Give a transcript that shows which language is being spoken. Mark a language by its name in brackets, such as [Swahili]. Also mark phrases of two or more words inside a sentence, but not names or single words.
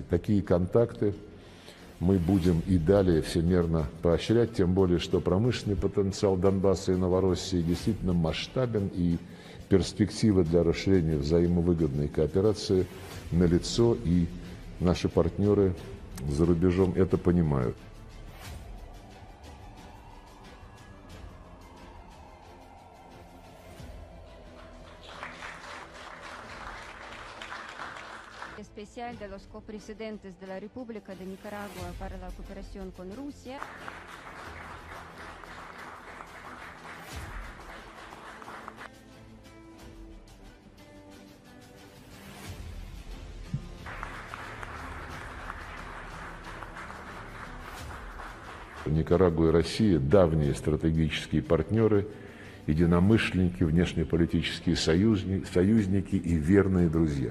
[Russian] Такие контакты мы будем и далее всемерно поощрять, тем более, что промышленный потенциал Донбасса и Новороссии действительно масштабен, и перспективы для расширения взаимовыгодной кооперации налицо, и наши партнеры за рубежом это понимают. [Spanish] Especial de los copresidentes de la República de Nicaragua para la cooperación con Rusia. [Russian] Никарагуа и Россия – давние стратегические партнеры, единомышленники, внешнеполитические союзники и верные друзья.